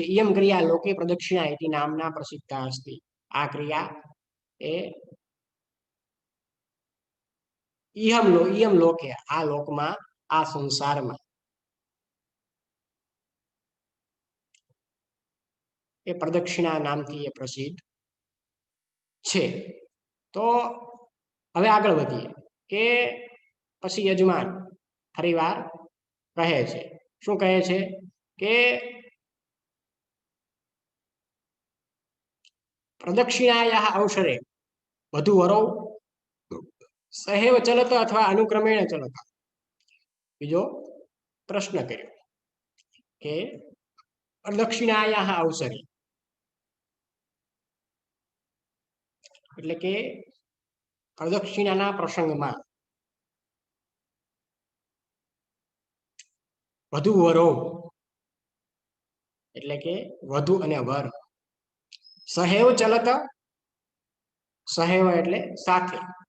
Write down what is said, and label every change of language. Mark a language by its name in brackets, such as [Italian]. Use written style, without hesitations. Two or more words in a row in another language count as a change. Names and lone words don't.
[Sanskrit] ઇયમ ક્રિયા લોકે પ્રદક્ષિણા ઇતિ નામના પ્રસિદ્ધા અસ્તિ. [Gujarati] આ ક્રિયા એ ઇયમ લોકે, આ લોકમાં, આ સંસારમાં એ પ્રદક્ષિણા નામથી એ પ્રસિદ્ધ છે. તો હવે આગળ વધીએ કે પછી યજમાન ફરીવાર કહે છે, શું કહે છે કે [Sanskrit] प्रदक्षिणायाः अवसरे वधूवरौ સહેવ ચલત અથવા અનુક્રમેણ ચલત. [Gujarati] બીજો પ્રશ્ન કર્યો કે [Sanskrit] પ્રદક્ષિણાયાः અવસરે [Gujarati] એટલે કે પ્રદક્ષિણાના પ્રસંગમાં વધુવરો એટલે કે વધુ અને વર [Sanskrit] સહેવ ચલત, [Gujarati] સહેવ એટલે સાથે,